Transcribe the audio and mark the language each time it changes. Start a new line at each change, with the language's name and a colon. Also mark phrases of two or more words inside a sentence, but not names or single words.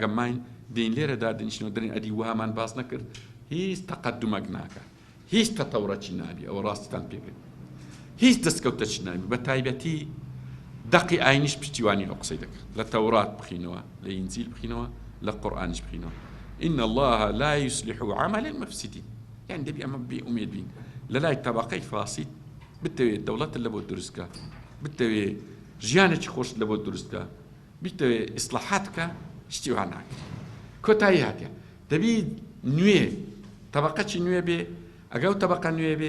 Central Kurdish: ماین دین لێرە دادنیشتنەوە دەرێن ئەدی وهامان باس نەکرد هیچ تەقەدومەک ناکە هیچ تەتەورەکی نابی ئەوە ڕاستتان پێگەن هیچ دەستکەوتەکی نابی بە تایبەتی دەقی ئاینیش پشتیوانی ئەو قسەی دەکرد لە تەورات بخینەوە لە ئینجیل بخینەوە لە قورئانیش بخینەوە
Arabic: إن الله لا يصلح عمل المفسدين
Central Kurdish: يعني دەبی ئەمە بێئومێد بین لە لای تەبەقەی فاسد بتەوێت دەوڵەت لە بۆ دروستکە بتەوێت ژیانێکی خۆش لە بۆ دروستکە بتەوێت ئیسلاحاتکە شتی وا ناکرێت کۆتایی هاتیە دەبی نوێ تەبەقەی نوێ بێ ئەگەو تەبەقە نوێ بێ